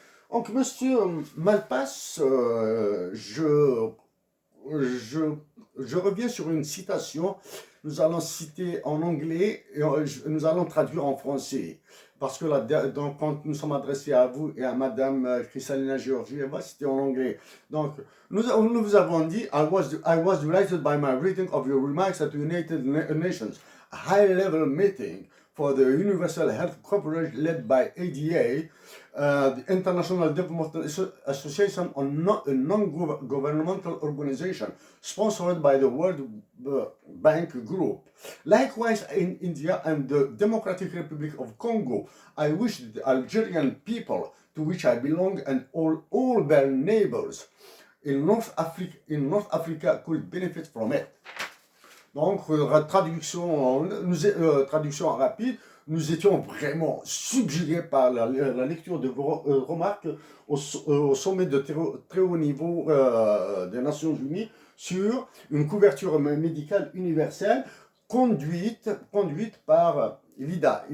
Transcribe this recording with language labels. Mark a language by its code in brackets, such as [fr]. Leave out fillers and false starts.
[fr] Donc, monsieur Malpass, je, je reviens sur une citation. Nous allons citer en anglais et nous allons traduire en français. Parce que donc, quand nous sommes adressés à vous et à Madame Kristalina Georgieva, c'était en anglais. Donc, nous vous avons dit, [en] I was delighted by my reading of your remarks at the United Nations, a high-level meeting for the Universal Health Coverage led by ADA, the International Development Association, a non-governmental organization sponsored by the World Bank Group. Likewise, in India and the Democratic Republic of Congo, I wish the Algerian people, to which I belong, and all their neighbors in North Africa could benefit from it. [fr] Donc, traduction rapide, nous étions vraiment subjugués par la lecture de vos remarques au sommet de très haut niveau des Nations Unies sur une couverture médicale universelle conduite par l'IDA.